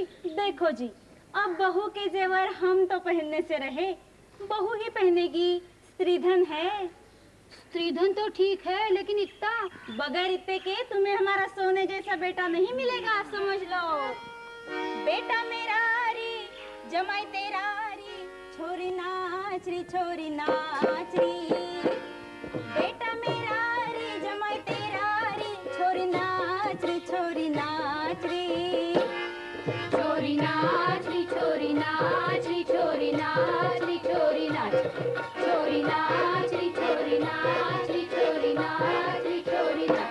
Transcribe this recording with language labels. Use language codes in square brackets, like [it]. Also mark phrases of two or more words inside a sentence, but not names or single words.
[hi] देखो जी, अब बहू के जेवर हम तो पहनने से रहे, बहू ही पहनेगी। स्त्रीधन है। स्त्रीधन तो ठीक है, लेकिन इतना बगैर इतने के तुम्हें हमारा सोने जैसा बेटा नहीं मिलेगा, समझ लो। बेटा मेरा री, जमाई तेरा री, छोरी नाच री, छोरी नाच री। बेटा मेरा री, जमाई तेरा री, छोरी नाच री, छोरी नाच री। छोरी नाच री, छोरी नाच री, छोरी नाच री, छोरी नाच, छोरी नाच री, छोरी नाच री, छोरी नाच री, छोरी नाच।